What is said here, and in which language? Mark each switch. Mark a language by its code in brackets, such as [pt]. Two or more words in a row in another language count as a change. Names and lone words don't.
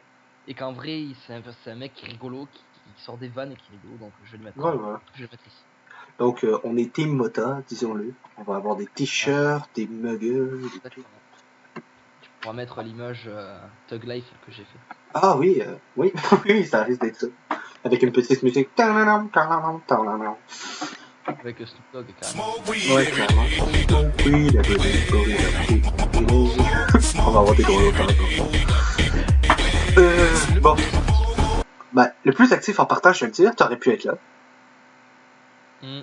[fr] Et qu'en vrai, c'est un mec qui est rigolo, qui sort des vannes et qui est rigolo, donc je vais le mettre, Ouais, voilà. je vais le mettre ici. Donc, on est Team Mota, disons-le. On va avoir des Ouais, t-shirts, des muggles, des tout. exactement. Tu pourras mettre l'image Thug Life que j'ai fait. Ah oui, oui, oui, ça risque d'être ça. Avec une petite musique. Ta-na-nam, ta-na-nam, ta-na-nam. Avec Snoop Dogg, carrément. Ouais, clairement. Oui, la on va avoir des gros par bon. Ben, le plus actif en partage, je vais le dire, t'aurais pu être là. Hmm.